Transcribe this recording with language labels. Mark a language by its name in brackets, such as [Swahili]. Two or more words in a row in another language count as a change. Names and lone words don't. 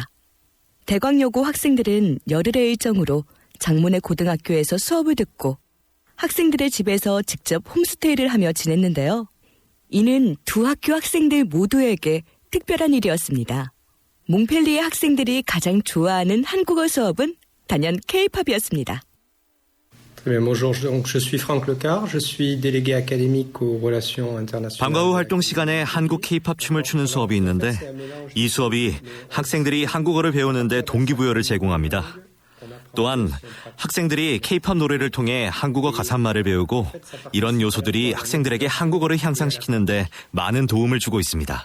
[Korean] 대광여고 학생들은 열흘의 일정으로 장모내 고등학교에서 수업을 듣고 학생들의 집에서 직접 홈스테이를 하며 지냈는데요. 이는 두 학교 학생들 모두에게 특별한 일이었습니다. 몽펠리에 학생들이 가장 좋아하는 한국어 수업은 단연 K-팝이었습니다. [French] Bonjour, je suis Franck Lecard, je suis délégué académique aux relations internationales. [Korean] 방과 후 활동 시간에 한국 K-팝 춤을 추는 수업이 있는데 이 수업이 학생들이 한국어를 배우는데 동기부여를 제공합니다. 또한 학생들이 K-팝 노래를 통해 한국어 가사말을 배우고 이런 요소들이 학생들에게 한국어를 향상시키는데 많은 도움을 주고 있습니다.